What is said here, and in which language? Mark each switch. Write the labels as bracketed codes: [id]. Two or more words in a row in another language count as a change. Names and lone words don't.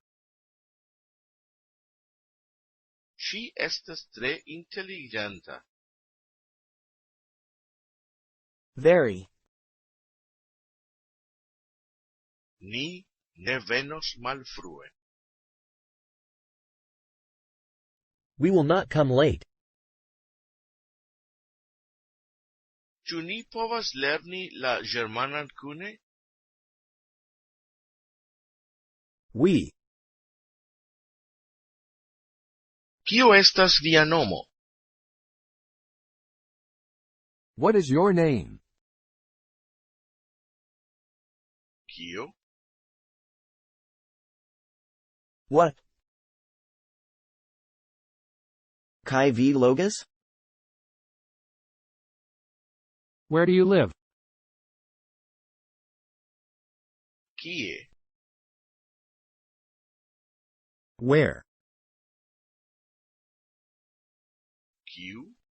[eo] ŝi estas tre inteligenta. [en] Very. [eo] Ni ne venos malfrue. [en] We will not come late. [eo] Ĉu ni povas lerni la ĝermanan kune? [en] We. [eo] Kio estas via nomo? [en] What is your name? [eo] Kio? [en] What? [eo] Kai v logas? [en] Where do you live? [eo] Kie? [en] Where? [eo] Kiu?